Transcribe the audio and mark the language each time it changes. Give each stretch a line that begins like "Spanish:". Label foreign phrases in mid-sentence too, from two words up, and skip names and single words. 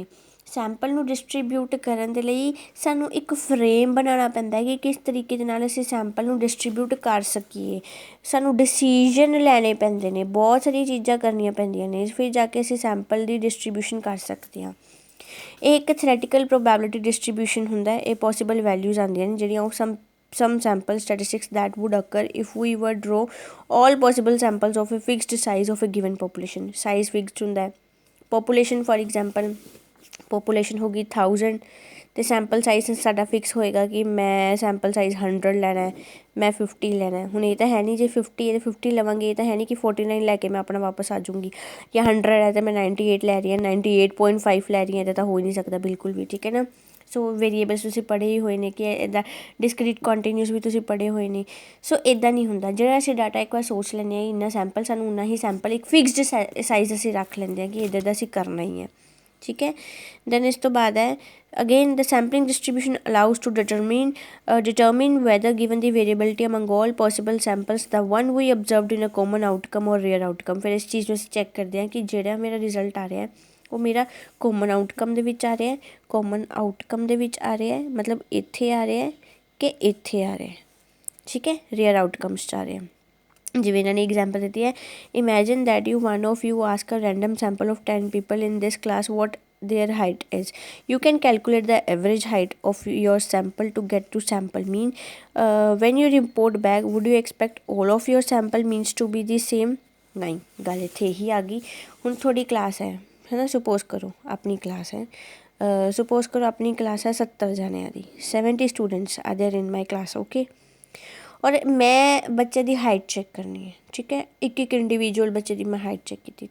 Punjabi: ਸੈਂਪਲ ਨੂੰ ਡਿਸਟਰੀਬਿਊਟ ਕਰਨ ਦੇ ਲਈ ਸਾਨੂੰ ਇੱਕ ਫਰੇਮ ਬਣਾਉਣਾ ਪੈਂਦਾ ਕਿ ਕਿਸ ਤਰੀਕੇ ਦੇ ਨਾਲ ਅਸੀਂ ਸੈਂਪਲ ਨੂੰ ਡਿਸਟਰੀਬਿਊਟ ਕਰ ਸਕੀਏ। ਸਾਨੂੰ ਡਿਸੀਜਨ ਲੈਣੇ ਪੈਂਦੇ ਨੇ, ਬਹੁਤ ਸਾਰੀਆਂ ਚੀਜ਼ਾਂ ਕਰਨੀਆਂ ਪੈਂਦੀਆਂ ਨੇ, ਫਿਰ ਜਾ ਕੇ ਅਸੀਂ ਸੈਂਪਲ ਦੀ ਡਿਸਟਰੀਬਿਊਸ਼ਨ ਕਰ ਸਕਦੇ ਹਾਂ। ਇਹ ਇੱਕ ਥਿਓਰੈਟੀਕਲ ਪ੍ਰੋਬੈਬਿਲਿਟੀ ਡਿਸਟਰੀਬਿਊਸ਼ਨ ਹੁੰਦਾ। ਇਹ
English: possible values
Punjabi: ਆਉਂਦੀਆਂ ਨੇ ਜਿਹੜੀਆਂ ਉਹ
English: some sample statistics that would occur if we were draw all possible samples of a fixed size of a given population। size fixed
Punjabi: ਹੁੰਦਾ ਹੈ।
English: population for example
Punjabi: ਪੋਪੂਲੇਸ਼ਨ ਹੋ ਗਈ 1000 ਅਤੇ
English: sample size
Punjabi: ਸਾਡਾ ਫਿਕਸ ਹੋਏਗਾ ਕਿ ਮੈਂ
English: sample size
Punjabi: 100 ਲੈਣਾ, ਮੈਂ 50 ਲੈਣਾ। ਹੁਣ ਇਹ ਤਾਂ ਹੈ ਨਹੀਂ ਜੇ 50 ਲਵਾਂਗੇ, ਇਹ ਤਾਂ ਹੈ ਨਹੀਂ ਕਿ 49 ਲੈ ਕੇ ਮੈਂ ਆਪਣਾ ਵਾਪਸ ਆ ਜਾਊਂਗੀ, ਜਾਂ 100 ਹੈ ਤਾਂ ਮੈਂ 98 ਲੈ ਰਹੀ ਹਾਂ, 98.5 ਲੈ ਰਹੀ ਹਾਂ, ਇਹਦਾ ਤਾਂ ਹੋ ਹੀ ਨਹੀਂ ਸਕਦਾ ਬਿਲਕੁਲ ਵੀ, ਠੀਕ ਹੈ ਨਾ। ਸੋ ਵੇਰੀਏਬਲਸ ਤੁਸੀਂ ਪੜ੍ਹੇ ਹੀ ਹੋਏ ਨੇ ਕਿ ਇੱਦਾਂ
English: discrete continuous
Punjabi: ਵੀ ਤੁਸੀਂ ਪੜ੍ਹੇ ਹੋਏ ਨੇ। ਸੋ ਇੱਦਾਂ ਨਹੀਂ ਹੁੰਦਾ। ਜਿਹੜਾ ਅਸੀਂ ਡਾਟਾ ਇੱਕ ਵਾਰ ਸੋਚ ਲੈਂਦੇ ਹਾਂ ਇੰਨਾ ਸੈਂਪਲ, ਸਾਨੂੰ ਉਨਾ ਹੀ ਸੈਂਪਲ ਇੱਕ
English: fixed size
Punjabi: ਅਸੀਂ ਰੱਖ ਲੈਂਦੇ ਹਾਂ ਕਿ ਇੱਦਾਂ ਦਾ ਅਸੀਂ ਕਰਨਾ ਹੀ ਹੈ, ਠੀਕ ਹੈ।
English: ਦੈਨ
Punjabi: ਇਸ ਤੋਂ ਬਾਅਦ ਹੈ
English: again the sampling distribution allows to determine whether given the variability among all possible samples the one we observed in a common outcome or rare outcome।
Punjabi: ਫਿਰ ਇਸ ਚੀਜ਼ ਨੂੰ ਅਸੀਂ ਚੈੱਕ ਕਰਦੇ ਹਾਂ ਕਿ ਜਿਹੜਾ ਮੇਰਾ ਰਿਜ਼ਲਟ ਆ ਰਿਹਾ ਉਹ ਮੇਰਾ
English: common outcome
Punjabi: ਦੇ ਵਿੱਚ ਆ ਰਿਹਾ,
English: common outcome
Punjabi: ਦੇ ਵਿੱਚ ਆ ਰਿਹਾ ਮਤਲਬ ਇੱਥੇ ਆ ਰਿਹਾ ਕਿ ਇੱਥੇ ਆ ਰਿਹਾ, ਠੀਕ ਹੈ।
English: rare outcomes
Punjabi: 'ਚ ਆ ਰਿਹਾ। ਜਿਵੇਂ ਇਹਨਾਂ ਨੇ ਐਗਜ਼ਾਮਪਲ ਦਿੱਤੀ ਹੈ,
English: imagine that one of you ask a random sample of 10 people in this class what their height is। you can calculate the average height of your sample to get to sample mean। when you report back would you expect all of your sample means to be the same?
Punjabi: ਨਹੀਂ, ਗੱਲ ਇੱਥੇ ਹੀ ਆ ਗਈ। ਹੁਣ ਤੁਹਾਡੀ ਕਲਾਸ ਹੈ ਨਾ, ਸਪੋਜ਼ ਕਰੋ ਆਪਣੀ ਕਲਾਸ ਹੈ, ਸਪੋਜ਼ ਕਰੋ ਆਪਣੀ ਕਲਾਸ ਹੈ 70 ਜਣਿਆਂ ਦੀ,
English: 70 students are there in my class, okay.
Punjabi: ਔਰ ਮੈਂ ਬੱਚੇ ਦੀ ਹਾਈਟ ਚੈੱਕ ਕਰਨੀ ਹੈ, ਠੀਕ ਹੈ। ਇੱਕ ਇੰਡੀਵਿਜੂਅਲ ਬੱਚੇ ਦੀ ਮੈਂ ਹਾਈਟ ਚੈੱਕ ਕੀਤੀ।